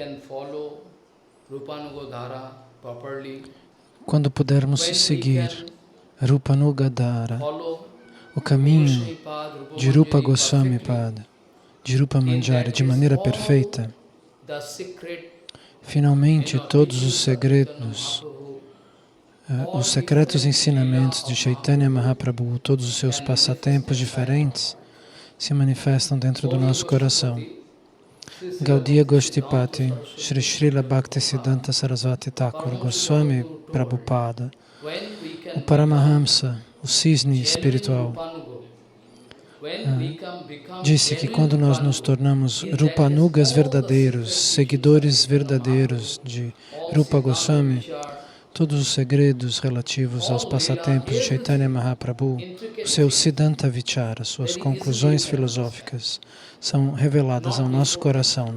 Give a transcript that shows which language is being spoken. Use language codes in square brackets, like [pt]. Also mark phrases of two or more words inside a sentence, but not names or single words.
[pt] quando pudermos seguir Rupanugadhara, o caminho de Rupa Goswami Pada, de Rupa Manjari, de maneira perfeita, finalmente todos os secretos ensinamentos de Chaitanya Mahaprabhu, todos os seus passatempos diferentes, se manifestam dentro do nosso coração. Gaudiya Goshtipati, Shri Srila Bhaktisiddhanta Sarasvati Thakur Goswami Prabhupada, o Paramahamsa, o cisne espiritual, disse que quando nós nos tornamos Rupanugas verdadeiros, seguidores verdadeiros de Rupa Goswami, todos os segredos relativos aos passatempos de Chaitanya Mahaprabhu, o seu Siddhanta Vichara, suas conclusões filosóficas, são reveladas ao nosso coração.